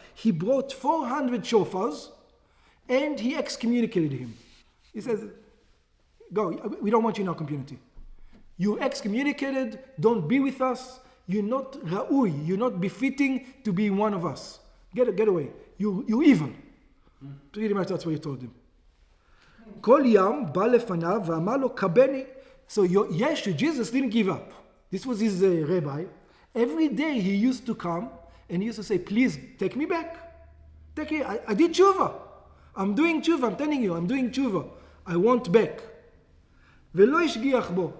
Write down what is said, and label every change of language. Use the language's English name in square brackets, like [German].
[English] He brought 400 shofars, and he excommunicated him. He says, go, we don't want you in our community. You're excommunicated, don't be with us. You're not ra'ui, you're not befitting to be one of us. Get away. You're evil. Pretty much that's what he told him. [Hebrew] כל ים בא לפניו ואמר לו, קבני. [English] So Yeshu, Jesus didn't give up. This was his rabbi. Every day he used to come and he used to say, please take me back. I did tshuva. I'm doing tshuva, I'm telling you, I'm doing tshuva. I want back. [Hebrew] ולא השגיח בו.